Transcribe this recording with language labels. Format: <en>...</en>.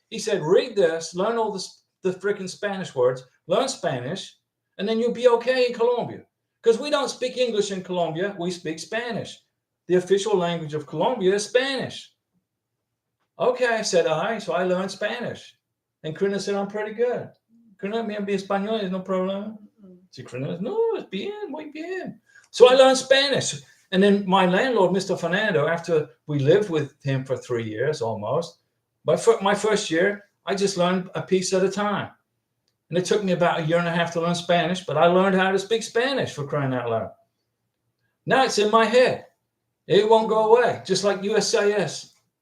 <en>He said, read this, learn all the freaking Spanish words, learn Spanish, and then you'll be okay in Colombia. Because we don't speak English in Colombia, we speak Spanish. The official language of Colombia is Spanish. Okay, I said, all right, so I learned Spanish. And Karina said, I'm pretty good.</en> <es>Karina, me habla español, es no problema. Si Karina, no, es bien, muy bien.</es> <en>So I learned Spanish. And then my landlord, Mr. Fernando, after we lived with him for 3 years almost, my first year, I just learned a piece at a time. And it took me about 1.5 years to learn Spanish, but I learned how to speak Spanish, for crying out loud. Now it's in my head. It won't go away, just like USCIS.</en>